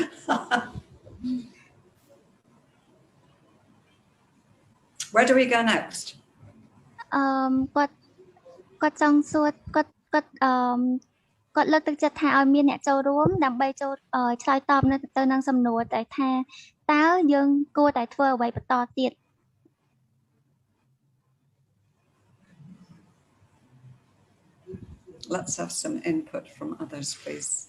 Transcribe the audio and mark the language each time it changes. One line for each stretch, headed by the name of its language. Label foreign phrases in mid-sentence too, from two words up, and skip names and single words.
English: Where do we go next?
Khmer: គាត់ចង់សួរគាត់លើកទឹកចិត្តថាឲ្យមានអ្នកចូលរួមដើម្បីចូលឆ្លើយតបទៅនឹងសំណួរតែថាតើយើងគួរតែធ្វើអ្វីបន្តទៀត
English: Let's have some input from others, please.